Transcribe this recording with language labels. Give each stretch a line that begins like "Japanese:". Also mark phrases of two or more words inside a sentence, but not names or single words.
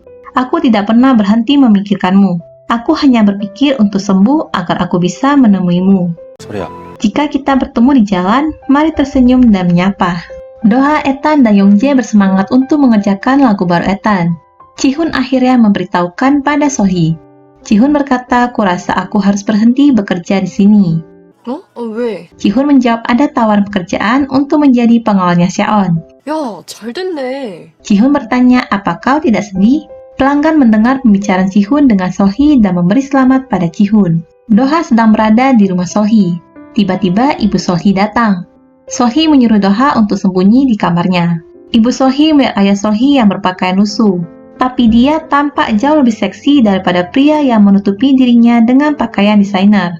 Indonesian: Aku tidak pernah berhenti memikirkanmu. Aku hanya berpikir untuk sembuh agar aku bisa menemuimu.
Korean: 소리야.
Indonesian: Jika kita bertemu di jalan, mari tersenyum dan menyapa. Doha, Ethan, dan Yongjae bersemangat untuk mengerjakan lagu baru Ethan. Ji-hoon akhirnya memberitahukan pada Sohee. Ji-hoon berkata, kurasa aku harus berhenti bekerja di sini.
Korean: 어? 왜?
Indonesian: Ji-hoon menjawab ada tawaran pekerjaan untuk menjadi pengawalnya Shaon.
Korean: 야, 잘 됐네.
Indonesian: Ji-hoon bertanya, apa kau tidak sedih? Pelanggan mendengar pembicaraan Ji-hoon dengan Sohee dan memberi selamat pada Ji-hoon. Doha sedang berada di rumah Sohee. Tiba-tiba ibu Sohee datang. Sohee menyuruh Doha untuk sembunyi di kamarnya. Ibu Sohee melihat ayah Sohee yang berpakaian lusuh. Tapi dia tampak jauh lebih seksi daripada pria yang menutupi dirinya dengan pakaian desainer.